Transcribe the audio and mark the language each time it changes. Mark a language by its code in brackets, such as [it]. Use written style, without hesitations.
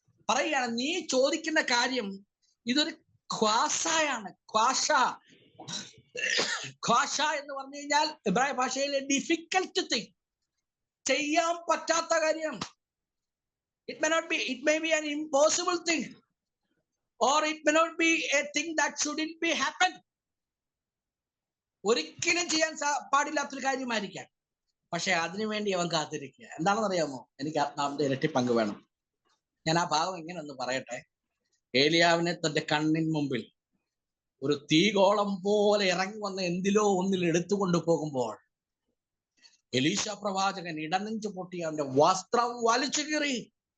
[ml] പറയുകയാണ്, നീ ചോദിക്കുന്ന കാര്യം ഇതൊരു ഖ്വാസായാണ്. ഖ്വാഷ എന്ന് പറഞ്ഞു കഴിഞ്ഞാൽ ഇബ്രായ ഭാഷയിലെ ഡിഫിക്കൽട്ട് തിങ്, ചെയ്യാൻ പറ്റാത്ത കാര്യം. [en] It may be an impossible thing, or it may not be a thing that shouldn't be happen. [ml] ഒരിക്കലും ചെയ്യാൻ പാടില്ലാത്തൊരു കാര്യമായിരിക്കാം. പക്ഷെ അതിനുവേണ്ടി അവൻ കാത്തിരിക്കുക. എന്താണെന്ന് അറിയാമോ? എനിക്ക് ആത്മാവിന്റെ ഇരട്ടി പങ്ക് വേണം. ഞാൻ ആ ഭാഗം എങ്ങനെ ഒന്ന് പറയട്ടെ. ഏലിയാവിനെ തന്റെ കണ്ണിൻ മുമ്പിൽ ഒരു തീഗോളം പോലെ ഇറങ്ങി വന്ന് എന്തിലോ ഒന്നിൽ എടുത്തുകൊണ്ട് പോകുമ്പോൾ എലീശ പ്രവാചകൻ ഇടനെഞ്ചു പൊട്ടി അവന്റെ വസ്ത്രം വലിച്ചു കീറി.